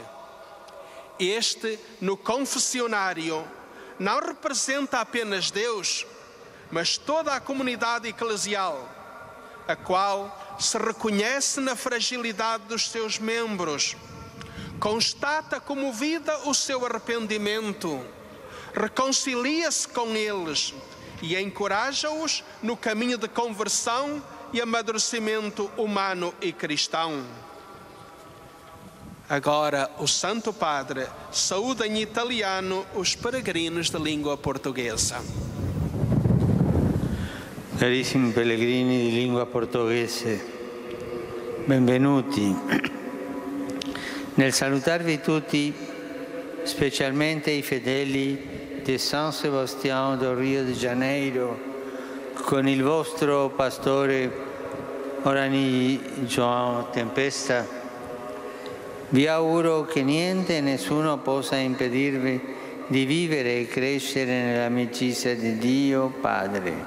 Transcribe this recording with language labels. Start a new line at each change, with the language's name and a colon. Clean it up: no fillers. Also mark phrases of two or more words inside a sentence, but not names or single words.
Portuguese: Este, no confessionário, não representa apenas Deus, mas toda a comunidade eclesial, a qual se reconhece na fragilidade dos seus membros, constata comovida o seu arrependimento, reconcilia-se com eles e encoraja-os no caminho de conversão e amadurecimento humano e cristão. Agora o Santo Padre saúda em italiano os peregrinos de língua portuguesa.
Italian: Carissimi pellegrini di lingua portoghese, benvenuti. Nel salutarvi tutti, specialmente i fedeli di San Sebastiano del Rio de Janeiro, con il vostro pastore Orani João Tempesta, vi auguro che niente e nessuno possa impedirvi di vivere e crescere nell'amicizia di Dio Padre.